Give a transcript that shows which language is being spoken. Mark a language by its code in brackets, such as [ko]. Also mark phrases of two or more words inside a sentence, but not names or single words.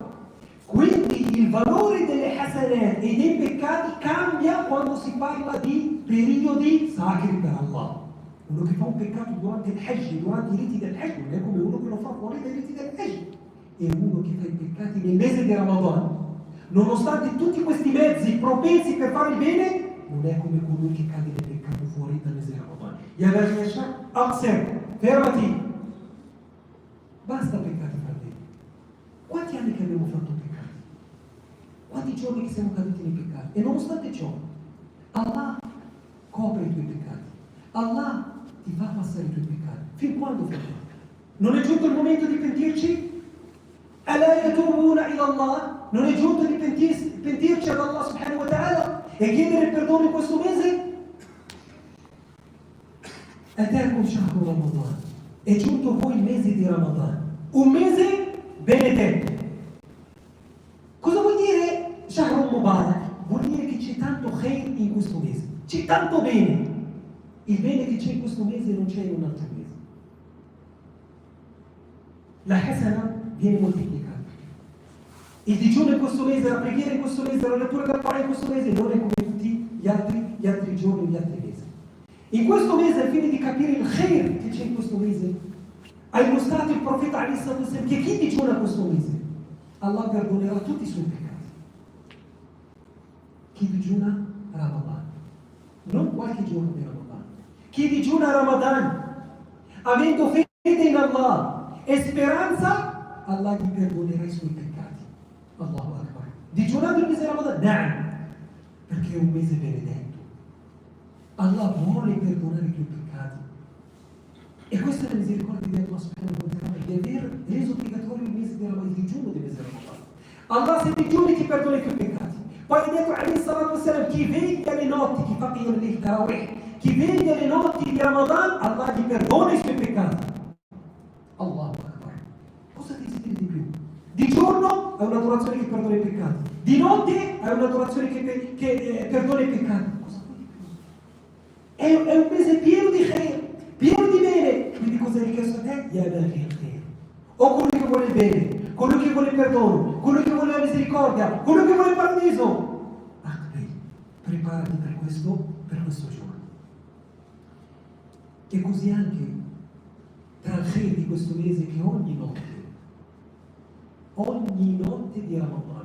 [it] Quindi il valore delle hasanat e dei peccati cambia quando si parla di periodi sacri per Allah. Uno che fa un peccato durante il Hajj, durante i riti del Hajj, non è come uno che lo fa fuori dai riti del Hajj. E uno che fa i peccati nel mese di Ramadan, nonostante tutti questi mezzi propensi per fare il bene, non è come colui che cade nel peccato fuori dal mese di Ramadan. [ar] يا باغي الشر, [it] fermati. Basta peccati, fratelli. Quanti anni che abbiamo fatto peccati? Quanti giorni che siamo caduti nei peccati? E nonostante ciò, Allah copre i tuoi peccati. Allah ti fa passare i tuoi peccati. Fin quando, fratelli? Non è giunto il momento di pentirci? [ar] ألا يتوبون إلى الله? [it] Non è giunto di pentirci ad Allah [ar] سبحانه وتعالى [it] e chiedere perdono in questo mese? [ar] أتاكم شهر رمضان. [it] È giunto voi il mese di Ramadan, un mese benedetto. Cosa vuol dire [ar] شهر مبارك? [it] Vuol dire che c'è tanto khair in questo mese, c'è tanto bene. Il bene che c'è in questo mese non c'è in un altro mese. La hasana viene moltiplicata. Il digiuno in questo mese, la preghiera in questo mese, la lettura del Corano in questo mese non è come tutti gli altri giorni, gli altri mesi. In questo mese, al fine di capire il khair che c'è in questo mese, ha illustrato il profeta Ali [ar] صلى الله عليه وسلم [it] che chi digiuna questo mese, Allah perdonerà tutti i suoi peccati. Chi digiuna Ramadan, non qualche giorno di Ramadan. Chi digiuna Ramadan, avendo fede in Allah e speranza, Allah gli perdonerà i suoi peccati. [ar] الله أكبر. [it] Digiunando il mese Ramadan? No, perché è un mese benedetto. Allah vuole perdonare i tuoi peccati. E questa è la misericordia di Allah [ar] سبحانه وتعالى, [it] di aver reso obbligatorio il mese di Ramadan, il digiuno del mese Ramadan. Allah se digiuni ti perdona i tuoi peccati. Poi ha detto [ar] عليه الصلاة والسلام, [it] chi veglia le notti, chi fa [ar] قيام التراويح, [it] chi veglia le notti di Ramadan, Allah gli perdona i suoi peccati. [ar] الله أكبر. [it] Cosa desideri di più? Di giorno è un'adorazione che perdona i peccati, di notte è un'adorazione che perdona i peccati. Cosa vuoi di più? È un mese pieno di khair, pieno di bene. Quindi cosa è richiesto a te? [ar] يا باغي الخير. [it] O colui che vuole il bene, colui che vuole il perdono, colui che vuole la misericordia, colui che vuole il paradiso. Akbil, preparati per questo giorno. E così anche tra il khair di questo mese che ogni notte di Ramadan.